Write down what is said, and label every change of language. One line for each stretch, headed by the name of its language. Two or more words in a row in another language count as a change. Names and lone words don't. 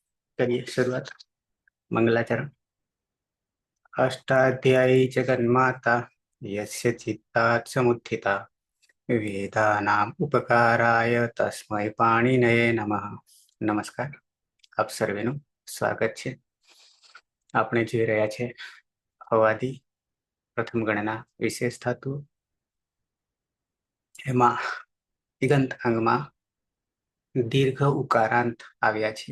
Hindi: करिए शुरुआत। मंगलाचरण।
Sanskrit: अष्टाध्यायी जगन्माता यस्य चित्तात् समुत्थिता वेदानाम् उपकाराय तस्मै पाणिनये नमः।
Hindi: नमस्कार,
Gujarati: આપ સર્વેનું સ્વાગત છે। આપણે જોઈ રહ્યા છે અવાદી પ્રથમ ગણના વિશેષ ધાતુ, એમાં દિગંત અંગમાં દીર્ઘ ઉકારાંત આવ્યા છે।